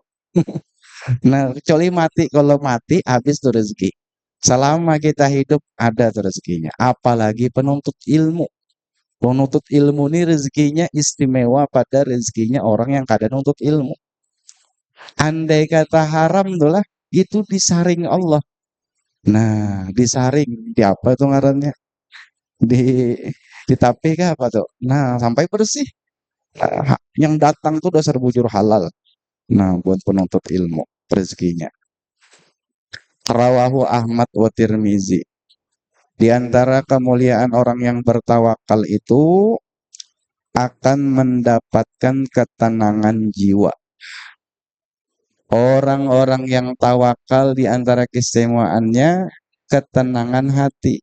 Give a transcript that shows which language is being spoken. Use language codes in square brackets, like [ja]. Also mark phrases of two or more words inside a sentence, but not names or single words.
[id] Nah, kecuali mati, kalau mati habis tuh rezeki. Selama kita hidup ada tuh rezekinya. Apalagi penuntut ilmu. Penuntut ilmu ini rezekinya istimewa pada rezekinya orang yang kadang nuntut ilmu. Andai kata haram tuh lah, itu disaring Allah. [bjn] Nah, disaring di apa tuh ngarannya? Di tapi kah apa tuh? Nah, sampai bersih. Yang datang tuh dasar bujur halal. [id] Nah, buat penuntut ilmu rezekinya. [ar] رواه أحمد والترمذي. [id] Di antara kemuliaan orang yang bertawakal itu akan mendapatkan ketenangan jiwa. Orang-orang yang tawakal di antara keistimewaannya ketenangan hati.